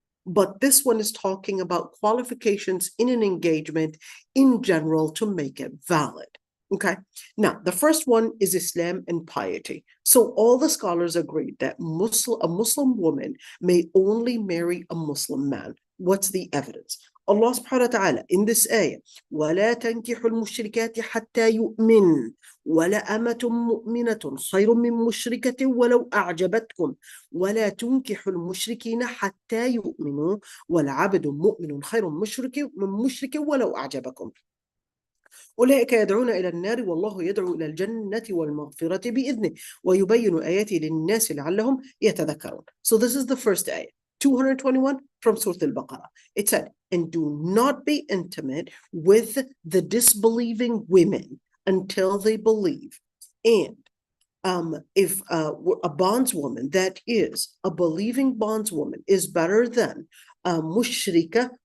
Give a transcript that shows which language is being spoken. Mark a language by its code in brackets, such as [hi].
[en] But this one is talking about qualifications in an engagement in general to make it valid. Okay. Now, the first one is Islam and piety. So all the scholars agreed that a Muslim woman may only marry a Muslim man. What's the evidence? [ar] Allah subhanahu wa ta'ala [en] in this ayah, [ar] وَلَا تَنْكِحُوا الْمُشْرِكَاتِ حَتَّى يُؤْمِنْ وَلَأَمَةٌ مُؤْمِنَةٌ خَيْرٌ مِّن مُشْرِكَةٍ وَلَوْ أَعْجَبَتْكُمْ وَلَا تُنْكِحُوا الْمُشْرِكِينَ حَتَّى يُؤْمِنُوا وَالْعَبْدُ مُؤْمِنٌ خَيْرٌ من مشرك ولو أعجبكم أولئك يدعون إلى النار والله يدعو إلى الجنة والمغفرة بإذنه ويبين آياته للناس لعلهم يتذكرون. [en] So this is the first ayah, 221 from Surah Al-Baqarah. It said, and do not be intimate with the disbelieving women until they believe. And if a bondswoman, that is a believing bondswoman, is better than a mushrika,